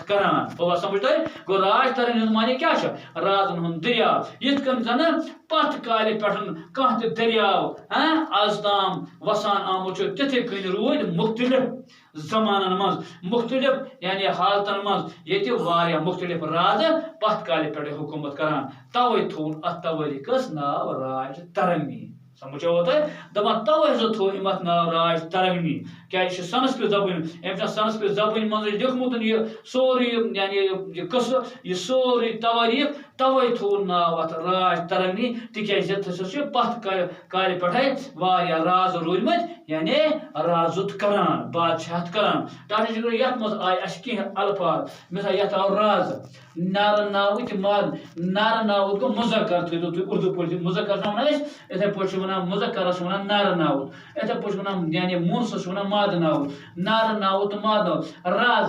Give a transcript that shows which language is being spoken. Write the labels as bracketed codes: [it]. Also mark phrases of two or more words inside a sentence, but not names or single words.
[ks] کران گوٚوا سمجھ تۄہہِ گوٚو راج ترنگی ہُنٛد معنی کیٛاہ چھُ رازن ہُنٛد دٔریاو یِتھ کٔنۍ زن پتھ کالہِ پٮ۪ٹھ کانٛہہ تہِ دٔریاو آز تام وسان آمُت چھُ تِتھٕے کٔنۍ روٗدۍ مُختلف زمانن منٛز مُختلف یعنی حالتن منٛز ییٚتہِ واریاہ مُختلف رازٕ پتھ کالہِ پٮ۪ٹھ حکوٗمت کران توے تھوٚوُن اتھ تواریٖخس ناو راج ترنگی سمجھوا تۄہہِ دپان توے ہسا تھوٚو أمۍ اتھ ناو راج ترنگی کیا یہ سنسکرت زبان ام سنسکرت زبان من لیکھمت یہ سوری یعنی یہ قصہ یہ سوری تواریخ توے تھو ناو ات راج ترنگی تکیازِ سہ پتھ کالہِ پٮ۪ٹھے واریاہ راز روٗدمٕتۍ یعنی رازُت کران بادشاہت کران ڈاکٹر جگر یتھ منٛز آیہِ اَسہِ کینٛہہ الفاظ مثال یتھ آو راز نارٕ ناوٕتۍ ماد نارٕ ناوُت گوٚو مُذکر تھٲیِو تُہۍ اردو پٲٹھۍ مُذکر چھِ وَنان أسۍ یِتھَے پٲٹھۍ چھِ وَنان مُذکرس چھِ وَنان نارٕ ناوُت یِتھَے پٲٹھۍ چھِ وَنان یعنی مونسَس چھِ وَنان مادٕ ناوُت نارٕ ناوُت تہٕ مادٕ ناوُت راز